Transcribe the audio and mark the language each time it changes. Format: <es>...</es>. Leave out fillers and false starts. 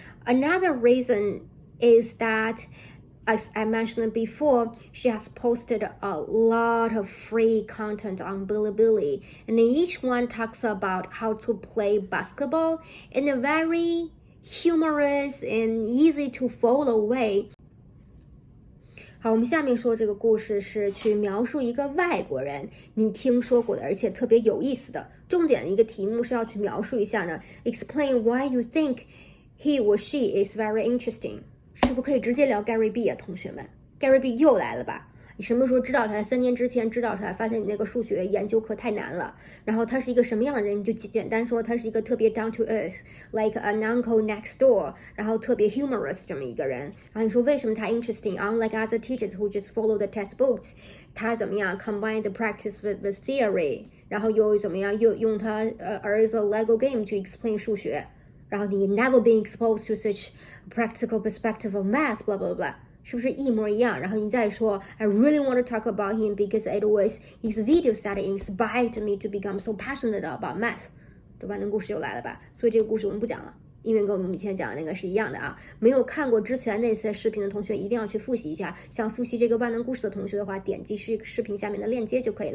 <en>Another reason is that, as I mentioned before, she has posted a lot of free content on Bilibili, and each one talks about how to play basketball in a very humorous and easy to follow way.</en> <zh>好，我们下面说这个故事是去描述一个外国人你听说过的，而且特别有意思的。重点的一个题目是要去描述一下呢 ，</zh> <en>Explain why you think he or she is very interesting。</en> <zh>是不可以直接聊 Gary B 啊，同学们 ？Gary B 又来了吧？你什么时候知道他？3年之前知道他，发现你那个数学研究课太难了。然后他是一个什么样的人？你就简单说他是一个特别</zh> <en>down to earth，like an uncle next door，</en> <zh>然后特别 humorous 这么一个人。然后你说为什么他 interesting？</zh> <en>Unlike other teachers who just follow the textbooks，</en> <zh>他怎么样</zh> <en>combine the practice with the theory，</en> <zh>然后又怎么样又用他儿子 Lego game 去 explain 数学。然后你</zh> <en>never been exposed to such practical perspective of math, blah blah blah，</en> <zh>是不是一模一样？然后你再说</zh> <en>I really want to talk about him because it was his videos that inspired me to become so passionate about math。</en> <zh>这万能故事又来了吧？所以这个故事我们不讲了，因为跟我们以前讲的那个是一样的啊。没有看过之前那些视频的同学一定要去复习一下。想复习这个万能故事的同学的话，点击视频下面的链接就可以了。</zh>